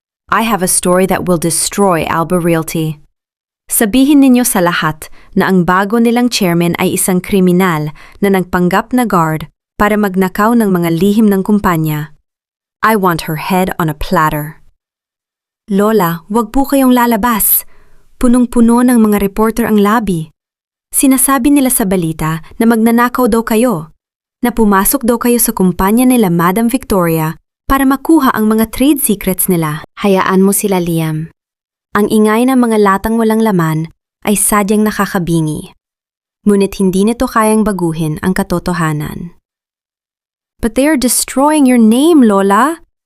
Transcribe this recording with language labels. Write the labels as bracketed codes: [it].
[en] I have a story that will destroy Alba Realty. [tl] Sabihin ninyo sa lahat na ang bago nilang chairman ay isang kriminal na nagpanggap na guard para magnakaw ng mga lihim ng kumpanya. [en] I want her head on a platter. [tl] Lola, wag po kayong lalabas. Punong-puno ng mga reporter ang lobby. Sinasabi nila sa balita na magnanakaw daw kayo, na pumasok daw kayo sa kumpanya nila Madam Victoria para makuha ang mga trade secrets nila. Hayaan mo sila, Liam. Ang ingay ng mga latang walang laman ay sadyang nakakabingi. Ngunit hindi nito kayang baguhin ang katotohanan. [en] But they are destroying your name, Lola.